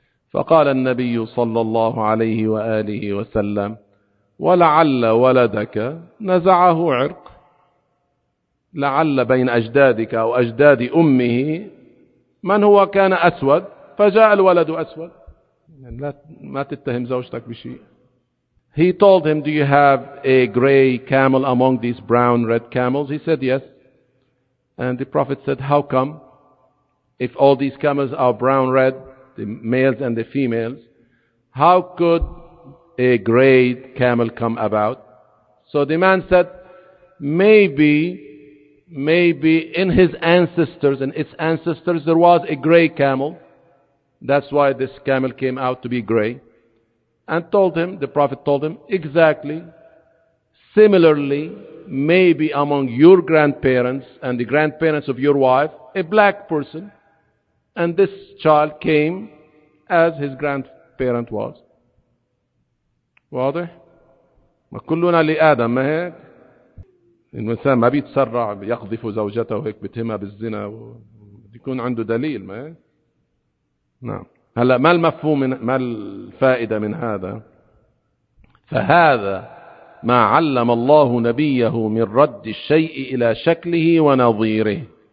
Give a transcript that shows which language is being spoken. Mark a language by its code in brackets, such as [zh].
[ar] فقال النبي صلى الله عليه واله وسلم ولعل ولدك نزعه عرق، لعل بين اجدادك او اجداد امه من هو كان اسود فجاء الولد اسود. لا ما تتهم زوجتك بشيء. [en] He told him, do you have a gray camel among these brown red camels? He said, yes. And the Prophet said, how come? If all these camels are brown red, the males and the females, how could a gray camel come about? So the man said, maybe in his ancestors, in its ancestors, there was a gray camel. That's why this camel came out to be gray. And told him, the Prophet told him, exactly, similarly, maybe among your grandparents and the grandparents of your wife, a black person, and this child came as his grandparent was. [ar] واضح؟ ما كلنا لآدم، ما هيك؟ الإنسان ما بيتسرع يقذف زوجته وهيك بتهمها بالزنا، يكون عنده دليل، ما هيك؟ نعم. هلا ما المفهوم من ما الفائدة من هذا؟ فهذا ما علم الله نبيه من رد الشيء إلى شكله ونظيره.